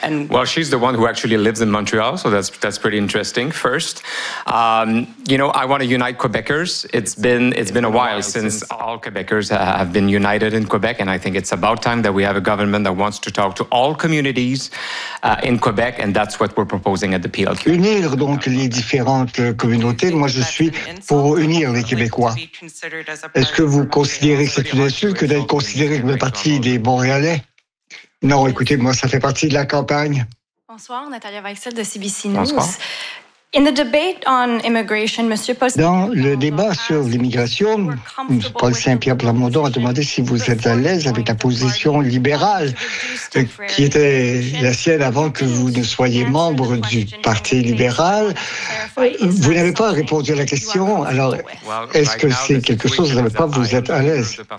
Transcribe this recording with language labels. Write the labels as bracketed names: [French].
[English] And well, she's the one who actually lives in Montreal, so that's pretty interesting. First, you know, I want to unite Quebecers. It's been a while since all Quebecers have been united in Quebec, and I think it's about time that we have a government that wants to talk to all communities in Quebec, and that's what we're proposing at the PLQ. [French] Unir donc les différentes communautés. Moi, je suis pour unir les Québécois. Est-ce que vous considérez que c'est une insulte que d'être considéré comme partie des Montréalais? Non, écoutez, moi, ça fait partie de la campagne. Bonsoir, Nathalie Weichsel de CBC News. Bonsoir. [English] In the debate on immigration, Monsieur Paul [French] Dans le débat sur l'immigration, M. Paul Saint-Pierre Plamondon a demandé si vous êtes à l'aise avec la position libérale qui était la sienne avant que vous ne soyez membre du Parti libéral. Vous n'avez pas répondu à la question, alors est-ce que c'est quelque chose que vous êtes à l'aise?